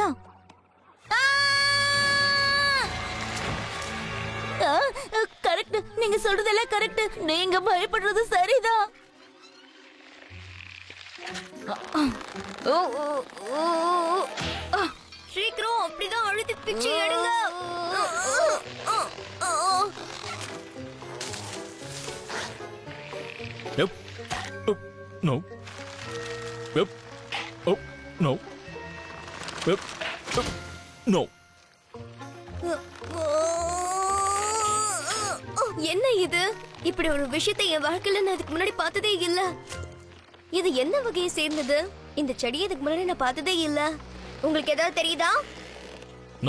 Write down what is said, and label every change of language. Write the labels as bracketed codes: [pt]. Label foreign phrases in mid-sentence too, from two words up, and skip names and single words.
[ta] கடவுளே, நீங்க சொல்றதெல்லாம் கரெக்ட். நீங்க பயப்படுறது சரிதான். சீக்கிரம் அப்படிதான் அழுத்தி பிச்சு எடுங்க. [en] Yep. Oh, no. Yep. Oh, no. Yep. Oh, no. [ta] என்ன இது? இப்படி ஒரு விஷயத்தை என் வாழ்க்கையில நான் இதுக்கு முன்னாடி பார்த்ததே இல்ல. இது என்ன வகையை சேர்ந்தது? இந்த செடியை இதுக்கு முன்னாடி நான் பார்த்ததே இல்ல. உங்களுக்கு ஏதாவது தெரியுதா? [en] No.